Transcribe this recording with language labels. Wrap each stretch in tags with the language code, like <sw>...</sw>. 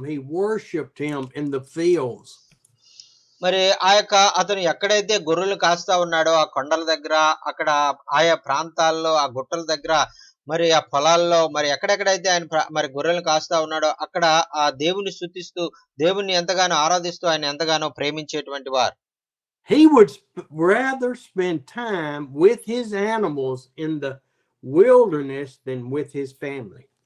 <en>He worshipped him in the fields.</en> <te>మరి అతను ఎక్కడైతే గొర్రెలు కాస్తా ఉన్నాడో ఆ కొండల దగ్గర, అక్కడ ఆయా ప్రాంతాల్లో ఆ గుట్టల దగ్గర, మరి ఆ పొలాల్లో మరి ఎక్కడెక్కడైతే ఆయన మరి గొర్రెలు కాస్తా ఉన్నాడో అక్కడ ఆ దేవుని స్తుతిస్తూ దేవుణ్ణి ఎంతగానో ఆరాధిస్తూ ఆయన ఎంతగానో ప్రేమించేటువంటి వారు.</te> <en>He would rather spend time with his animals in the wilderness than with his family.</en>